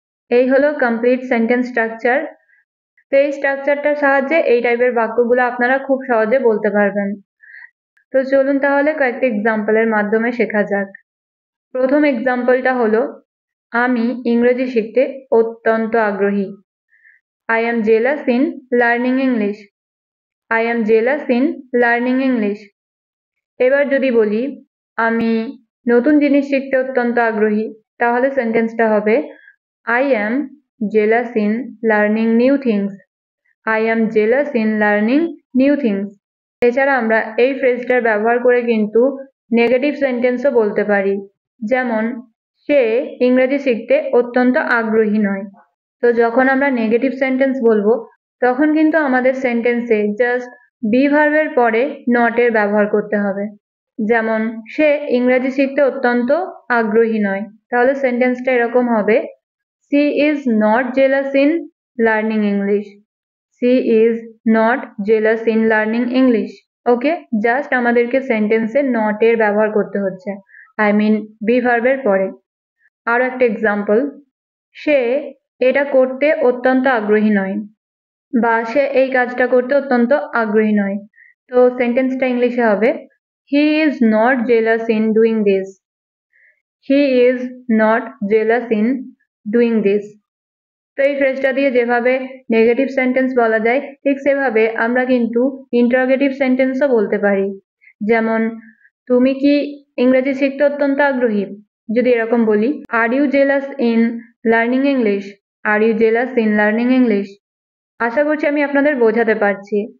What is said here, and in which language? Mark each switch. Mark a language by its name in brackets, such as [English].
[Bangla] এই হলো complete sentence structure. তো এই স্ট্রাকচারটার সাহায্যে এই টাইপের বাক্যগুলো আপনারা খুব সহজে বলতে পারবেন। তো চলুন তাহলে কয়েকটি এক্সাম্পলের মাধ্যমে শেখা যাক। প্রথম এক্সাম্পলটা হলো আমি ইংরেজি শিখতে অত্যন্ত আগ্রহী। [English] I am jealous in learning English. I am jealous in learning English. [Bangla] এবার যদি বলি আমি নতুন জিনিস শিখতে অত্যন্ত আগ্রহী, তাহলে সেন্টেন্সটা হবে [English] I am jealous in learning new things. I am jealous in learning new things. [Bangla] এছাড়া আমরা এই ফ্রেজটার ব্যবহার করে কিন্তু নেগেটিভ সেন্টেন্সও বলতে পারি, যেমন সে ইংরেজি শিখতে অত্যন্ত আগ্রহী নয়। তো যখন আমরা নেগেটিভ সেন্টেন্স বলবো তখন কিন্তু আমাদের সেন্টেন্সে জাস্ট বি ভার্বের পরে নট এর ব্যবহার করতে হবে। যেমন সে ইংরেজি শিখতে অত্যন্ত আগ্রহী নয়, তাহলে সেন্টেন্সটা এরকম হবে [English] she is not jealous in learning English. She is not jealous in learning English. [Bangla] Okay, just আমাদেরকে সেন্টেন্সে নট এর ব্যবহার করতে হচ্ছে, আই মিন বি ভার্বের পরে। আরো একটা এক্সাম্পল, সে এটা করতে অত্যন্ত আগ্রহী নয়, বা সে এই কাজটা করতে অত্যন্ত আগ্রহী নয়। তো সেন্টেন্সটা ইংলিশে হবে [English] He is not jealous in doing this. He is not jealous in doing this. [Bangla] তো এই ফ্রেজটা দিয়ে যেভাবে নেগেটিভ সেন্টেন্স বলা যায় ঠিক সেভাবে আমরা কিন্তু ইন্টারোগেটিভ সেন্টেন্সও বলতে পারি। যেমন তুমি কি ইংরেজি শিখতে অত্যন্ত আগ্রহী? যদি এরকম বলি, [English] Are you jealous in learning English? Are you jealous in learning English? [Bangla] আশা করছি আমি আপনাদের বোঝাতে পারছি।